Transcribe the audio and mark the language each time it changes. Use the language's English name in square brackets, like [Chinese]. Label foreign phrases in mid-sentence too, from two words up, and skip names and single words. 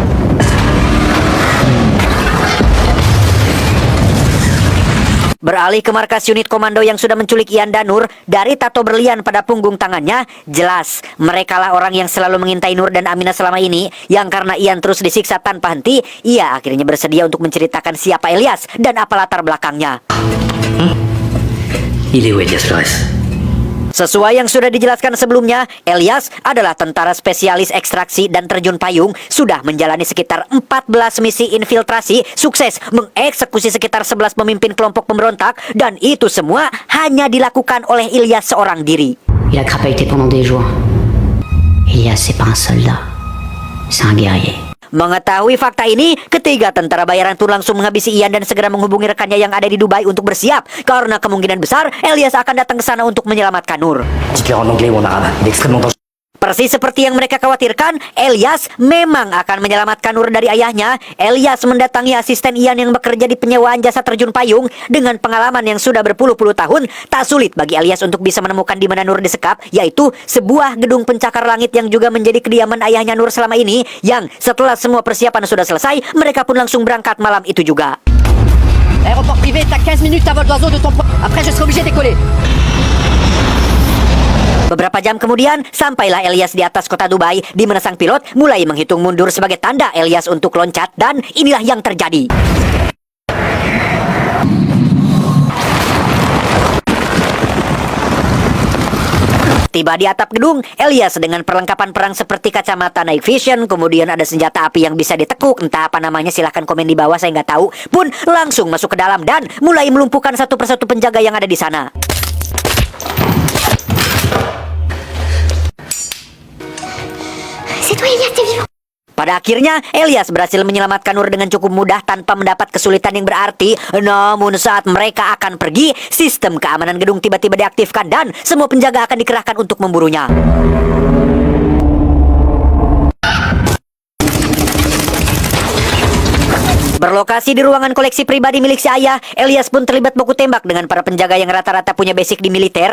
[Indonesian] Beralih ke markas unit komando yang sudah menculik Ian dan Nur, dari tato berlian pada punggung tangannya, jelas merekalah orang yang selalu mengintai Nur dan Amina selama ini, yang karena Ian terus disiksa tanpa henti, ia akhirnya bersedia untuk menceritakan siapa Elias dan apa latar belakangnya. [French] Il est où Elias Flores? [Indonesian] Sesuai yang sudah dijelaskan sebelumnya, Elias adalah tentara spesialis ekstraksi dan terjun payung, sudah menjalani sekitar 14 misi infiltrasi, sukses mengeksekusi sekitar 11 pemimpin kelompok pemberontak, dan itu semua hanya dilakukan oleh Elias seorang diri. [French] Il a crapahuté pendant des jours. Elias, c'est pas un soldat. C'est un guerrier. [Indonesian] Mengetahui fakta ini, ketiga tentara bayaran pun langsung menghabisi Ian dan segera menghubungi rekannya yang ada di Dubai untuk bersiap, karena kemungkinan besar Elias akan datang ke sana untuk menyelamatkan Nur. [French] Dites-le en anglais ou en arabe. Il est extrêmement dangereux. [Indonesian] Persis seperti yang mereka khawatirkan, Elias memang akan menyelamatkan Nur dari ayahnya. Elias mendatangi asisten Ian yang bekerja di penyewaan jasa terjun payung. Dengan pengalaman yang sudah berpuluh-puluh tahun, tak sulit bagi Elias untuk bisa menemukan di mana Nur disekap, yaitu sebuah gedung pencakar langit yang juga menjadi kediaman ayahnya Nur selama ini, yang setelah semua persiapan sudah selesai, mereka pun langsung berangkat malam itu juga. [French] Aéroport privé, t'as 15 minutes à vol d'oiseau de ton point. Après, je serai obligé de décoller. [Indonesian] Beberapa jam kemudian, sampailah Elias di atas kota Dubai, di mana sang pilot mulai menghitung mundur sebagai tanda Elias untuk loncat, dan inilah yang terjadi. Tiba di atap gedung, Elias dengan perlengkapan perang seperti kacamata [English] night vision, [Indonesian] kemudian ada senjata api yang bisa ditekuk, entah apa namanya, silahkan komen di bawah, saya nggak tahu, pun langsung masuk ke dalam dan mulai melumpuhkan satu persatu penjaga yang ada di sana. [French] C'est toi, Elias, t'es vivant. [Indonesian] Pada akhirnya, Elias berhasil menyelamatkan Nur dengan cukup mudah tanpa mendapat kesulitan yang berarti. Namun saat mereka akan pergi, sistem keamanan gedung tiba-tiba diaktifkan dan semua penjaga akan dikerahkan untuk memburunya. Berlokasi di ruangan koleksi pribadi milik si ayah, Elias pun terlibat baku tembak dengan para penjaga yang rata-rata punya basic di militer.